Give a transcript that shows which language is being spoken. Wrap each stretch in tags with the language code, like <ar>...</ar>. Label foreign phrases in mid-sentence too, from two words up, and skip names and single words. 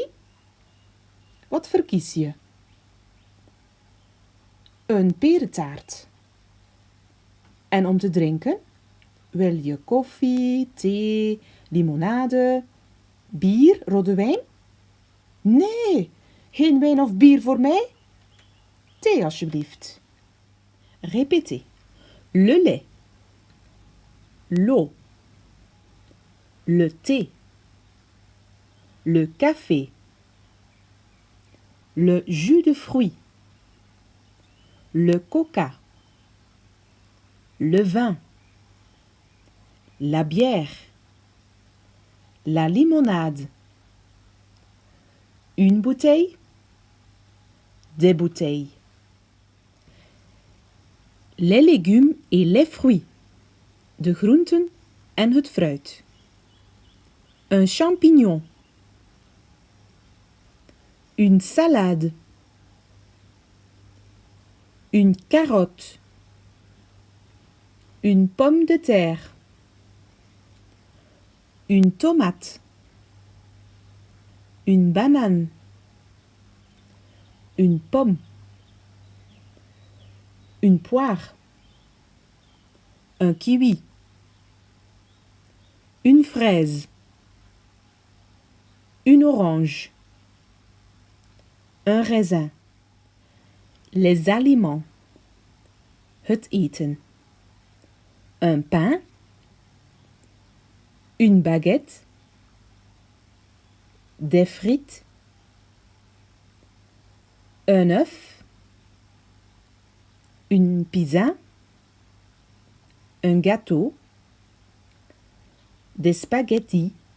<nl>Wat verkies je? Een perentaart. En om te drinken? Wil je koffie, thee, limonade, bier, rode wijn? Nee, geen wijn of bier voor mij. Thee alsjeblieft.</nl> <fr>Répétez. Le lait. L'eau. Le thé. Le café. Le jus de fruits. Le coca. Le vin. La bière. La limonade. Une bouteille. Des bouteilles. Les légumes et les fruits.</fr> <nl>De groenten en het fruit.</nl> <fr>Un champignon. Une salade. Une carotte. Une pomme de terre. Une tomate. Une banane. Une pomme. Une poire. Un kiwi. Une fraise. Une orange. Un raisin. Les aliments.</fr> <nl>Het eten.</nl> <fr>Un pain. Une baguette. Des frites. Un œuf. Une pizza. Un gâteau. Des spaghettis.</fr>